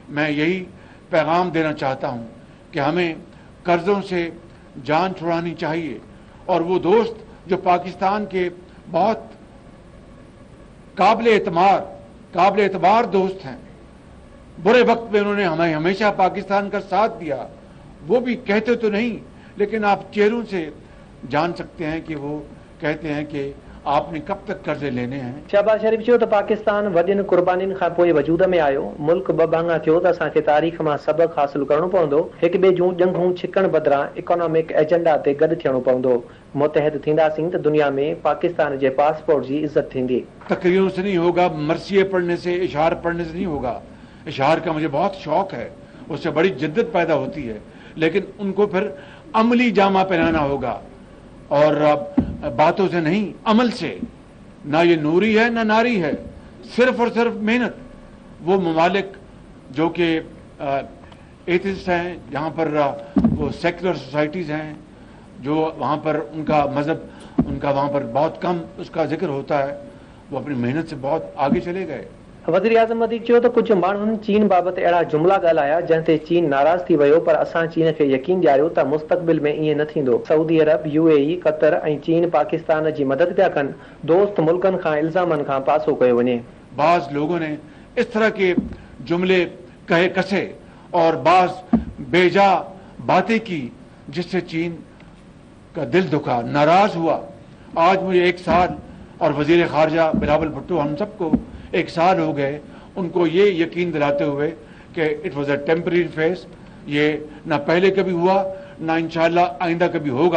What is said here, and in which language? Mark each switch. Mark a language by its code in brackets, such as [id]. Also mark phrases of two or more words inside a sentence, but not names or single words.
[hi] मैं यही पैगाम देना चाहता हूं कि हमें कर्जों से जान छुड़ानी चाहिए और वो दोस्त जो पाकिस्तान के बहुत काबिल एतबार दोस्त हैं, बुरे वक्त में उन्होंने हमें हमेशा पाकिस्तान का साथ दिया, वो भी कहते तो नहीं लेकिन आप चेहरों से जान सकते हैं कि वो कहते हैं कि आपने कब तक कर्जे लेने हैं। [sd] शहबाज शरीफ़ चयो त पाकिस्तान वॾियुनि कुर्बानियुनि खां पोइ वजूद में आयो। मुल्क बबांगा थियो त असांखे तारीख़ मां सबक़ हासिल करणो पवंदो। हिक ॿिए जूं ॼंघूं छिकण बदिरां इकोनॉमिक एजेंडा ते गॾु थियणो पवंदो। मुतहद थींदासीं त दुनिया में पाकिस्तान जे पासपोर्ट जी इज़त थींदी। [hi] तकरीरों से नहीं होगा, मरसिए पढ़ने से, इशार पढ़ने से नहीं होगा। इशार का मुझे बहुत शौक है, उससे बड़ी जिद्दत पैदा होती है, लेकिन उनको फिर अमली जामा पहनाना होगा और बातों से नहीं, अमल से। ना ये नूरी है ना नारी है, सिर्फ और सिर्फ मेहनत। वो ममालिक जो कि एथिस्ट हैं, जहाँ पर वो सेक्युलर सोसाइटीज़ हैं, जो वहाँ पर उनका मज़हब, उनका वहाँ पर बहुत कम उसका जिक्र होता है, वो अपनी मेहनत से बहुत आगे चले गए। [sd] वज़ीर आज़म वधीक चयो त कुझु माण्हुनि चीन बाबति अहिड़ा जुमिला ॻाल्हाया जंहिं ते चीन नाराज़ थी वियो, पर असां चीन खे यकीन ॾियारियो त मुस्तक़बिल में ईअं न थींदो। सऊदी अरब, यूएई, कतर ऐं चीन पाकिस्तान जी मदद पिया कनि। दोस्त मुल्कनि खां इल्ज़ामनि खां पासो कयो वञे। [hi] बाज़ लोगों ने इस तरह के जुमले कहे कसे और बाज़ बेजा बातें की जिससे चीन का दिल दुखा, नाराज हुआ। आज मुझे 1 साल और वजीर खारजा बिलावल भुट्टो हम सबको 1 साल हो गए उनको ये यकीन दिलाते हुए कि [en] it was a temporary phase, [hi] ये ना पहले कभी हुआ ना इंशाल्लाह आइंदा कभी होगा।